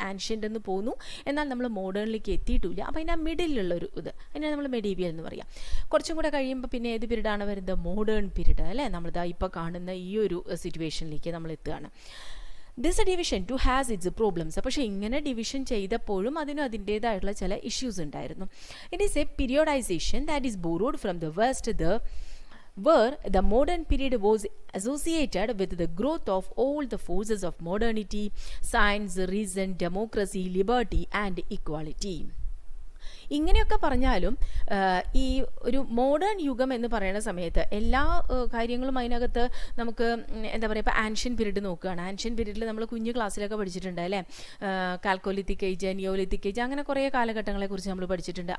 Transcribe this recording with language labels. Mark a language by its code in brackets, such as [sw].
[ml] Ancient എന്ന് പോകുന്നു, എന്നാൽ നമ്മൾ മോഡേണിലേക്ക് എത്തിയിട്ടില്ല. അപ്പോൾ അതിൻ്റെ മിഡിലുള്ളൊരു അതിനെ നമ്മൾ മെഡീവിയൽ എന്ന് പറയാം. കുറച്ചും കൂടെ കഴിയുമ്പോൾ പിന്നെ ഏത് പീരീഡാണ് വരുന്നത്? മോഡേൺ പീരീഡ്, അല്ലേ? നമ്മളിതാ ഇപ്പോൾ കാണുന്ന ഈ ഒരു സിറ്റുവേഷനിലേക്ക് നമ്മൾ എത്തുകയാണ്. [en] This division too has its problems. [ml] പക്ഷേ ഇങ്ങനെ ഡിവിഷൻ ചെയ്തപ്പോഴും അതിനും അതിൻ്റേതായിട്ടുള്ള ചില ഇഷ്യൂസ് ഉണ്ടായിരുന്നു. [en] It is a periodisation that is borrowed from the west, where the modern period was associated with the growth of all the forces of modernity, science, reason, democracy, liberty and equality. [ml] ഇങ്ങനെയൊക്കെ പറഞ്ഞാലും ഈ ഒരു modern യുഗം എന്ന് പറയുന്ന സമയത്ത് എല്ലാ കാര്യങ്ങളും അതിനകത്ത് നമുക്ക് എന്താ പറയുക, ഇപ്പോൾ ആൻഷ്യൻ പീരീഡ് നോക്കുകയാണ്. ആൻഷ്യൻ പീരീഡിൽ നമ്മൾ കുഞ്ഞു ക്ലാസ്സിലൊക്കെ പഠിച്ചിട്ടുണ്ട്, അല്ലേ? കാൽക്കോലിത്തിക് ഏജ്, നിയോലിത്തിക് ഏജ്, അങ്ങനെ കുറേ കാലഘട്ടങ്ങളെക്കുറിച്ച് നമ്മൾ പഠിച്ചിട്ടുണ്ട്.